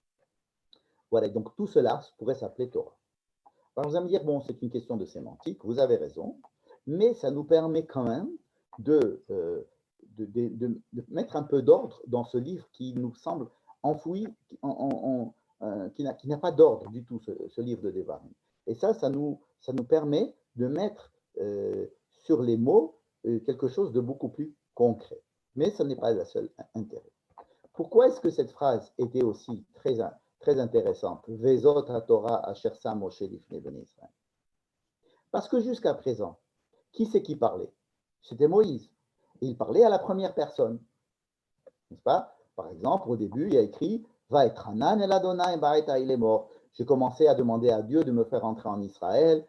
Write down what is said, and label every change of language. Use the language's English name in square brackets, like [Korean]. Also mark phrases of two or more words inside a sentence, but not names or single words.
[French] Voilà, donc tout cela pourrait s'appeler Torah. Alors vous allez me dire, bon, c'est une question de sémantique, vous avez raison, mais ça nous permet quand même de mettre un peu d'ordre dans ce livre qui nous semble enfoui, qui n'a pas d'ordre du tout, ce livre de Devarim. Et ça nous permet de mettre sur les mots quelque chose de beaucoup plus concret. Mais ce n'est pas le seul intérêt. Pourquoi est-ce que cette phrase était aussi très intéressante? [Hebrew] וזאת התורה אשר שם משה לפני בני ישראל. [French] Parce que jusqu'à présent, qui c'est qui parlait? C'était Moïse. Et il parlait à la première personne. N'est-ce pas? Par exemple, au début, il y a écrit [Hebrew] ואתחנן אל אדני בעת [French] il est mort. J'ai commencé à demander à Dieu de me faire entrer en Israël.